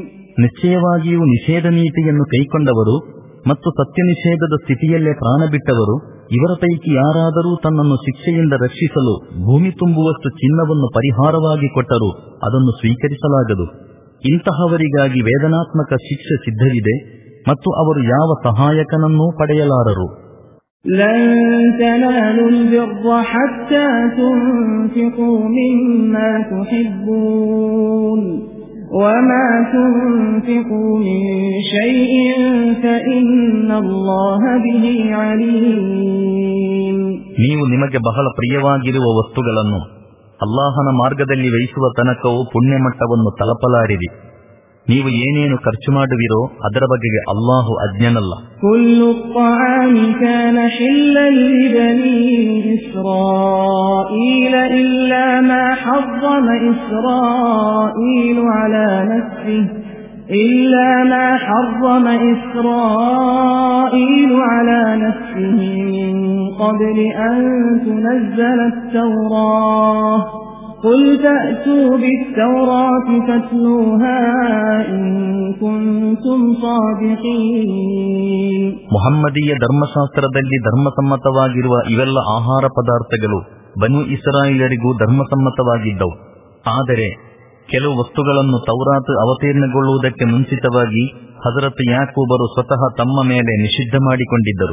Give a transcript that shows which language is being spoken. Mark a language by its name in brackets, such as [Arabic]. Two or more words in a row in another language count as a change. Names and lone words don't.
[Kannada] ನಿಶ್ಚಯವಾಗಿಯೂ ನಿಷೇಧ ನೀತಿಯನ್ನು ಕೈಕೊಂಡವರು ಮತ್ತು ಸತ್ಯ ನಿಷೇಧದ ಸ್ಥಿತಿಯಲ್ಲೇ ಪ್ರಾಣ ಬಿಟ್ಟವರು ಇವರ ಪೈಕಿ ಯಾರಾದರೂ ತನ್ನನ್ನು ಶಿಕ್ಷೆಯಿಂದ ರಕ್ಷಿಸಲು ಭೂಮಿ ತುಂಬುವಷ್ಟು ಚಿನ್ನವನ್ನು ಪರಿಹಾರವಾಗಿ ಕೊಟ್ಟರೂ ಅದನ್ನು ಸ್ವೀಕರಿಸಲಾಗದು. ಇಂತಹವರಿಗಾಗಿ ವೇದನಾತ್ಮಕ ಶಿಕ್ಷೆ ಸಿದ್ಧವಿದೆ ಮತ್ತು ಅವರು ಯಾವ ಸಹಾಯಕನನ್ನೂ ಪಡೆಯಲಾರರು. [Arabic] لن تنالوا البر حتى تنفقوا مما تحبون وما تنفقوا من شيء فإن الله به عليم. [Kannada] ನೀವು ನಿಮಗೆ ಬಹಳ ಪ್ರಿಯವಾಗಿರುವ ವಸ್ತುಗಳನ್ನು ಅಲ್ಲಾಹನ ಮಾರ್ಗದಲ್ಲಿ ವ್ಯಯಿಸುವ ತನಕವೂ ಪುಣ್ಯಮಟ್ಟವನ್ನು ತಲುಪಲಾರಿರಿ. ನೀವು ಏನೇನು ಖರ್ಚು ಮಾಡುವಿರೋ ಅದರ ಬಗೆಗೆ ಅಲ್ಲಾಹು ಅಜ್ಞನಲ್ಲ. [Arabic] كل الطعام كان حلا لبني إسرائيل إلا ما حرم إسرائيل على نفسه إلا ما حرم إسرائيل على نفسه من قبل أن تنزل التوراة قل فأتوا بالتوراة فاتلوها إن كنتم صادقين. [Kannada] ಮುಹಮ್ಮದೀಯ ಧರ್ಮಶಾಸ್ತ್ರದಲ್ಲಿ ಧರ್ಮಸಮ್ಮತವಾಗಿರುವ ಇವೆಲ್ಲ ಆಹಾರ ಪದಾರ್ಥಗಳು ಬನು ಇಸ್ರಾಯೇಲರಿಗೂ ಧರ್ಮಸಮ್ಮತವಾಗಿದ್ದವು. ಆದರೆ ಕೆಲವು ವಸ್ತುಗಳನ್ನು ತೌರಾತ್ ಅವತೀರ್ಣಗೊಳ್ಳುವುದಕ್ಕೆ ಮುಂಚಿತವಾಗಿ ಹಜರತ್ ಯಾಕೂಬರು ಸ್ವತಃ ತಮ್ಮ ಮೇಲೆ ನಿಷಿದ್ಧ ಮಾಡಿಕೊಂಡಿದ್ದರು.